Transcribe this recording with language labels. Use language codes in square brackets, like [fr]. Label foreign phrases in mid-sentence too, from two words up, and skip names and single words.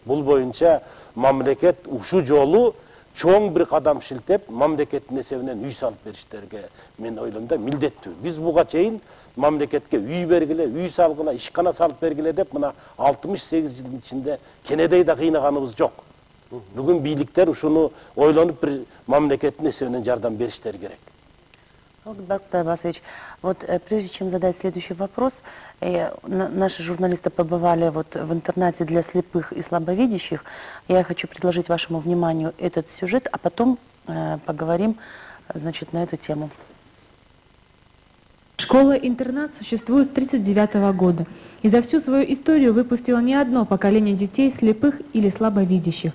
[ky] Бул боюнча мамлекет ушул жолу чоң бир кадам шилтеп, мамлекеттин эсебинен үй салып бериштерге мен ойлойм да милдеттүү. Биз буга чейин мамлекетке үй бергиле, үй салгыла, ишкана салып бергиле деп мына 68 жылдын ичинде кенедей да кыйнаганыбыз жок. Бүгүн бийликтер ушуну ойлонуп бир мамлекеттин эсебинен жардам бериштери керек. [ru] Доктор Аббасович, вот прежде чем задать следующий вопрос, наши журналисты побывали вот в интернате для слепых и слабовидящих. Я хочу предложить вашему вниманию этот сюжет, а потом поговорим, значит, на эту тему. Школа-интернат существует с 1939 года и за всю свою историю выпустила не одно поколение детей слепых или слабовидящих.